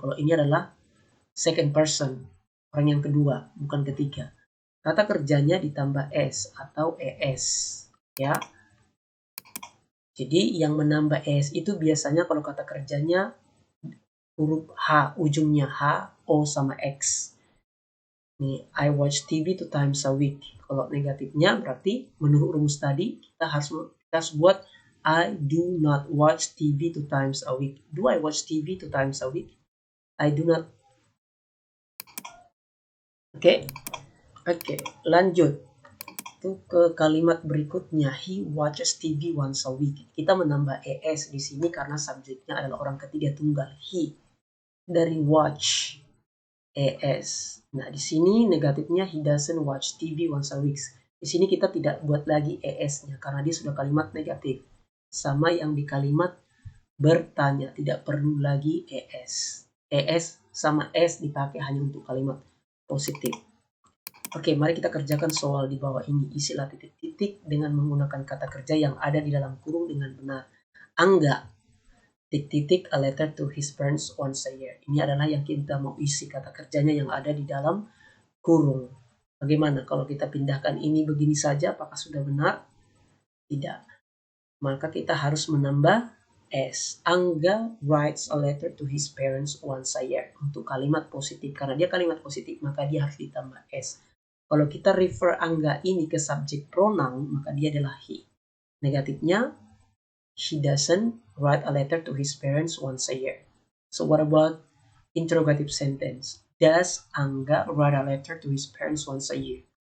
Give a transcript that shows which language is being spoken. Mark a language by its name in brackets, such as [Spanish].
[Indonesian] Kalau ini adalah second person, orang yang kedua, bukan ketiga. Kata kerjanya ditambah s atau es, ya. Jadi yang menambah es itu biasanya kalau kata kerjanya huruf H, ujungnya H, O sama X. Nih, [English] I watch TV 2 times a week. [Indonesian] Kalau negatifnya berarti menurut rumus tadi kita harus buat [English] I do not watch TV 2 times a week. Do I watch TV 2 times a week? I do not. [Indonesian] Oke, lanjut. Itu ke kalimat berikutnya. [English] He watches TV once a week. [Indonesian] Kita menambah es di sini karena subjeknya adalah orang ketiga tunggal. He dari watch. ES. Nah, di sini negatifnya [English] he doesn't watch TV once a week. [Indonesian] Di sini kita tidak buat lagi ES-nya karena dia sudah kalimat negatif. Sama yang di kalimat bertanya, tidak perlu lagi ES. ES sama S dipakai hanya untuk kalimat positif. Oke, mari kita kerjakan soal di bawah ini. Isilah titik-titik dengan menggunakan kata kerja yang ada di dalam kurung dengan benar. [English] Angga [Indonesian] titik-titik [English] a letter to his parents once a year. [Indonesian] Ini adalah yang kita mau isi kata kerjanya yang ada di dalam kurung. Bagaimana kalau kita pindahkan ini begini saja, apakah sudah benar? Tidak. Maka kita harus menambah S. [English] Angga writes a letter to his parents once a year. [Indonesian] Untuk kalimat positif. Karena dia kalimat positif, maka dia harus ditambah S. Kalau kita refer Angga ini ke subjek pronoun, maka dia adalah he. Negatifnya, [English] he doesn't write a letter to his parents once a year. So what about interrogative sentence? Does Angga write a letter to his parents once a year?